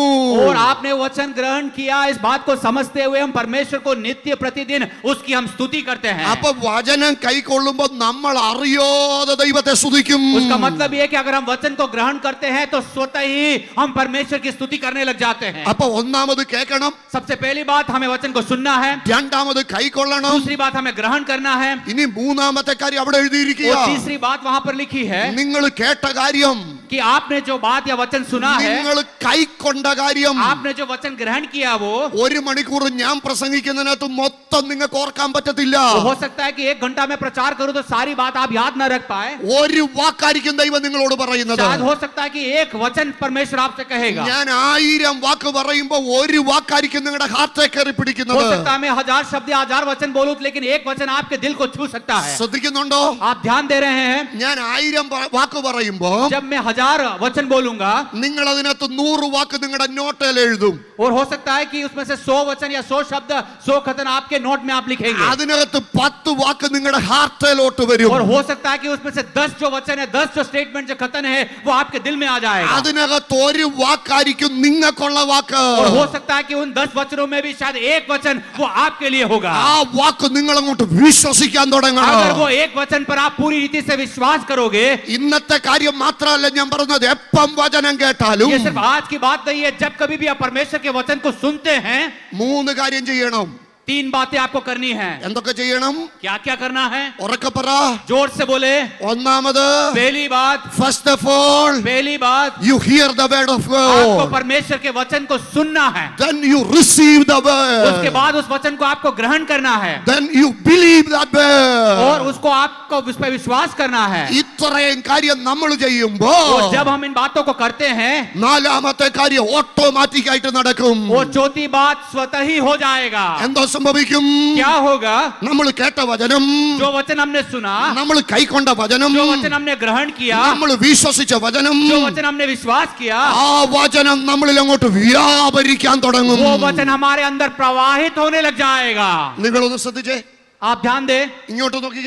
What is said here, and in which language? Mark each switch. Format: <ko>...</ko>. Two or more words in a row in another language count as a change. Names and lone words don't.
<hi>और आपने वचन ग्रहण किया, इस बात को समझते हुए हम परमेश्वर को नित्य प्रतिदिन उसकी हम स्तुति करते हैं।</hi> <ml>അപ്പൊ വചനം കൈക്കൊള്ളുമ്പോൾ നമ്മൾ അറിയാതെ ദൈവത്തെ സ്തുതിക്കും.</ml> <hi>उसका मतलब ये है कि अगर हम वचन को ग्रहण करते हैं तो स्वतः ही हम परमेश्वर की स्तुति करने लग जाते हैं।</hi> <ml>അപ്പൊ ഒന്നാമത് കേൾക്കണം,</ml> <hi>सबसे पहली बात हमें वचन को सुनना है।</hi> <ml>രണ്ടാമത് കൈക്കൊള്ളണം.</ml> <hi>दूसरी बात हमें ग्रहण करना है।</hi> <ml>ഇനി മൂന്നാമത്തെ കാര്യം അവിടെ എഴുതിയിരിക്കുക.</ml> <hi>और तीसरी बात वहां पर लिखी है</hi> <ml>നിങ്ങൾ കേട്ട കാര്യം,</ml> <hi>कि आपने जो बात या वचन सुना है,</hi> <ml>നിങ്ങൾ കൈക്കൊണ്ട കാര്യം,</ml> <hi>आपने जो वचन ग्रहण किया वो</hi> <ml>ഒരു മണിക്കൂർ ഞാൻ പ്രസംഗിക്കുന്നതിനകത്ത് മൊത്തം നിങ്ങൾക്ക് ഓർക്കാൻ പറ്റത്തില്ല.</ml> <hi>हो सकता है कि 1 घंटा में प्रचार करूं तो सारी बात आप याद न रख पाए।</hi> <ml>ഒരു വാക്കായിരിക്കും ദൈവം നിങ്ങളോട് പറയുന്നത്.</ml> <hi>शायद हो सकता है कि एक वचन परमेश्वर आपसे कहेगा।</hi> <ml>ഞാൻ 1000 വാക്ക് പറയുമ്പോൾ ഒരു വാക്കായിരിക്കും നിങ്ങളുടെ ഹാർട്ടേ കയറി</ml> <hi>हो</hi> <ml>പിടിക്കുന്നത്.</ml> <hi>सकता है मैं 1000 शब्द या 1000 वचन बोलूं, लेकिन एक वचन आपके दिल को छू सकता है।</hi> <ml>ശ്രദ്ധിക്കുന്നുണ്ടോ?</ml> <hi>आप ध्यान दे रहे हैं?</hi> <ml>ഞാൻ 1000 വാക്ക് പറയുമ്പോ</ml> <hi>जब मैं 1000 वचन बोलूंगा</hi> <ml>നിങ്ങൾ അതിനകത്ത് 100 വാക്ക് നിങ്ങളുടെ നോട്ടിൽ എഴുതും.</ml> <hi>और हो सकता है कि उसमें से 100 वचन या 100 शब्द 100 कथन आपके नोट में आप लिखेंगे।</hi> <ml>അതിനകത്ത് 10 വാക്ക് നിങ്ങളുടെ ഹാർട്ടിലോട്ട് വരും.</ml> <hi>और हो सकता है कि उसमें से 10 जो वचन है, 10 जो स्टेटमेंट जो कथन है वो आपके दिल में आ जाएगा।</hi> <ml>അതിനകത്ത് ഒരു വാക്കായിരിക്കും നിങ്ങൾക്കുള്ള വാക്ക്.</ml> <hi>और हो सकता है कि उन 10 वचनों में भी शायद एक वचन वो आपके लिए होगा।</hi> <ml>ആ വാക്ക് നിങ്ങൾ അങ്ങോട്ട് വിശ്വസിക്കാൻ</ml> <hi>अगर</hi> <ml>തുടങ്ങണം.</ml> <hi>वो एक वचन पर आप पूरी रीति से विश्वास करोगे।</hi> <ml>ഇന്നത്തെ കാര്യം മാത്രമല്ല ഞാൻ പറഞ്ഞത്, എപ്പം വചനം കേട്ടാലും</ml> <hi>ये सिर्फ आज की बात नहीं है, जब कभी भी आप परमेश्वर के वचन को सुनते हैं</hi> <ml>3 കാര്യം ചെയ്യണം.</ml> <hi>तीन बातें आपको करनी है।</hi> <ml>എന്തൊക്കെ ചെയ്യണം?</ml> <hi>क्या क्या करना है?</hi> <ml>ഉറക്കെ പറ.</ml> <hi>जोर से बोले।</hi> <ml>ഒന്നാമത്,</ml> <hi>पहली बात,</hi> <en>first of all,</en> <hi>पहली बात,</hi> <en>you hear the word of</en> <hi>आपको</hi> <en>God.</en> <hi>परमेश्वर के वचन को सुनना है।</hi> <en>Then you receive the</en> <hi>उसके</hi> <en>word.</en> <hi>बाद उस वचन को आपको ग्रहण करना है</hi> <en>Then you believe that</en> <hi>और</hi> <en>word.</en> <hi>उसको आपको उस पर विश्वास करना है।</hi> <ml>ഇത്രയും കാര്യം നമ്മൾ</ml> <hi>और</hi> <ml>ചെയ്യുമ്പോൾ</ml> <hi>जब हम इन बातों को करते हैं,</hi> <ml>നാലാമത്തെ കാര്യം ഓട്ടോമാറ്റിക് ആയിട്ട് നടക്കും.</ml> <hi>वो चौथी बात स्वतः ही हो जाएगा।</hi> <ml>എന്താ സംഭവിക്കും?</ml> <hi>क्या होगा?</hi> <ml>നമ്മൾ കേട്ട വചനം,</ml> <hi>जो वचन हमने सुना,</hi> <ml>നമ്മൾ കൈക്കൊണ്ട വചനം,</ml> <hi>जो वचन हमने ग्रहण किया,</hi> <ml>നമ്മൾ വിശ്വസിച്ച വചനം,</ml> <hi>जो वचन हमने विश्वास किया,</hi> <ml>ആ വചനം നമ്മളിൽ അങ്ങോട്ട് വ്യാപരിക്കാൻ തുടങ്ങും.</ml> <hi>वो वचन हमारे अंदर प्रवाहित होने लग जाएगा।</hi> <ml>നിങ്ങളൊന്ന് ശ്രദ്ധിച്ചേ,</ml> <hi>आप ध्यान दे,</hi> <ml>ഇങ്ങോട്ട് നോക്കിക്കേ.</ml>